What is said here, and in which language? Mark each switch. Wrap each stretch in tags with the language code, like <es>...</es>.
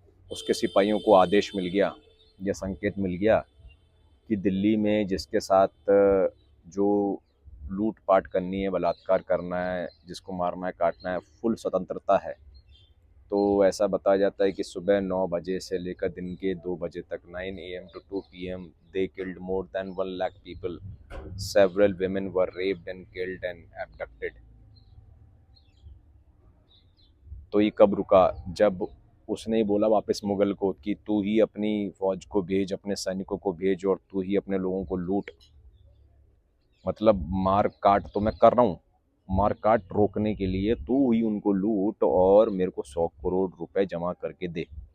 <hi>उसके सिपाहियों को आदेश मिल गया, यह संकेत मिल गया कि दिल्ली में जिसके साथ जो लूट पाट करनी है, बलात्कार करना है, जिसको मारना है काटना है, फुल स्वतंत्रता है। तो ऐसा बताया जाता है कि सुबह 9 बजे से लेकर दिन के 2 बजे तक,</hi> <en>9 AM to 2 PM, they killed more than 1 lakh people. Several women were raped and killed and abducted.</en> <hi>तो ये कब रुका? जब उसने ही बोला वापस मुगल को कि तू ही अपनी फौज को भेज, अपने सैनिकों को भेज, और तू ही अपने लोगों को लूट। मतलब मार काट तो मैं कर रहा हूँ, मार काट रोकने के लिए तू ही उनको लूट और मेरे को 100 करोड़ रुपए जमा करके दे।</hi>